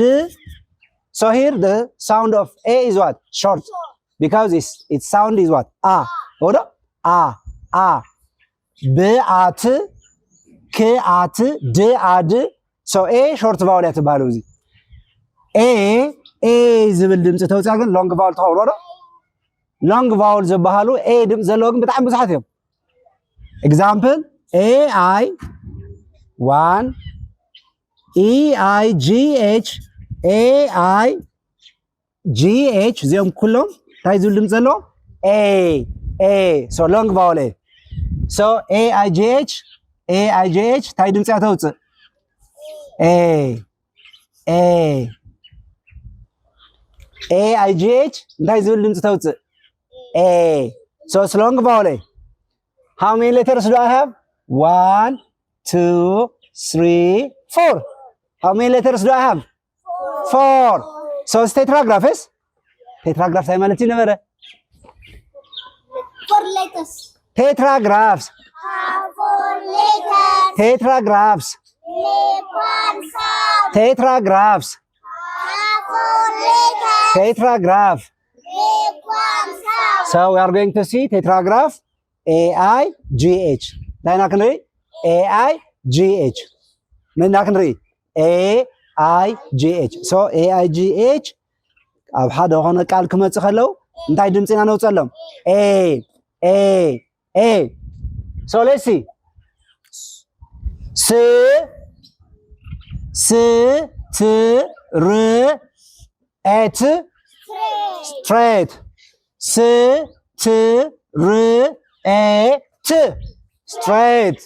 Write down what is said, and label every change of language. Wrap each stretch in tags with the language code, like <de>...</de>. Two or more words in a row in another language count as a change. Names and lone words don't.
<en>So here the sound of A is what? Short. Because its sound is what? A. Hold up. A. A. B, at, K, at, D, ad. So A short vowel at Baluzi.</en> <ti>A ዝብል ድምፂ ተውፅኣ ግን</ti> <en>long vowel</en> <ti>ተኸብሮ ዶ</ti> <en>long vowel</en> <ti>ዝበሃሉ A ድምፂ ዘለዎ ግን ብጣዕሚ ብዙሓት እዮም ኤግዛምፕል AI 1 EIGH AIGH እዚኦም ኩሎም እንታይ ዝብል ድምፂ ዘለዎ A</ti> <en>so long vowel</en> <ti>A so AIGH እንታይ ድምፂ እያ ተውፅእ A AIGH እንታይ ዝብል ድምፂ ተውፅእ A</ti> <en>so it's long vowel A. How many letters do I have? 1 2 3 4. How many letters do I have? 4. So it's tetragraph is? Tetragraph</en> <ti>እንታይ ማለት እዩ ነበረ</ti> <en>4 letters. Tetragraphs. 4 letters. Tetragraphs. One sound. Tetragraphs. 4 letters. Tetragraph. One sound. So we are going to see tetragraph AIGH. Dahil na kanri AIGH. Men na kanri AIGH.</en> <ti>So AIGH ኣብ ሓደ ሆነ ቃል ክመጽእ ከለው እንታይ ድምጽ ኢና ነውጸሎም A.</ti> <en>So let's see. S T R at straight. S T R at straight.</en>